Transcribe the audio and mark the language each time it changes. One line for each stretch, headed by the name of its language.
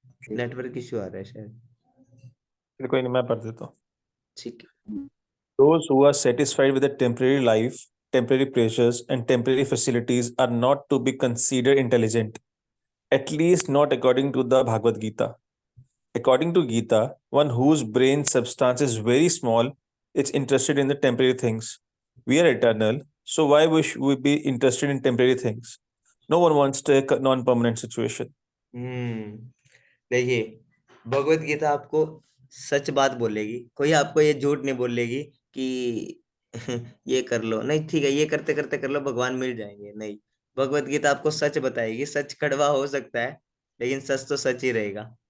Hindi: Network issue आ रहा है शायद। चलो कोई नहीं, मैं पढ़ देता हूँ। ठीक है।
English: Those who are satisfied with a temporary life, temporary pleasures, and temporary facilities are not to be considered intelligent, at least not according to the Bhagavad Gita. According to Gita, one whose brain substance is very small is interested in the temporary things. We are eternal, so why should we be interested in temporary things? No one wants to a non-permanent situation.
Hindi: देखिए, भगवत गीता आपको सच बात बोलेगी, कोई आपको ये झूठ नहीं बोलेगी कि ये कर लो, नहीं ठीक है ये करते करते कर लो भगवान मिल जाएंगे, नहीं। भगवत गीता आपको सच बताएगी। सच कड़वा हो सकता है लेकिन सच तो सच ही रहेगा।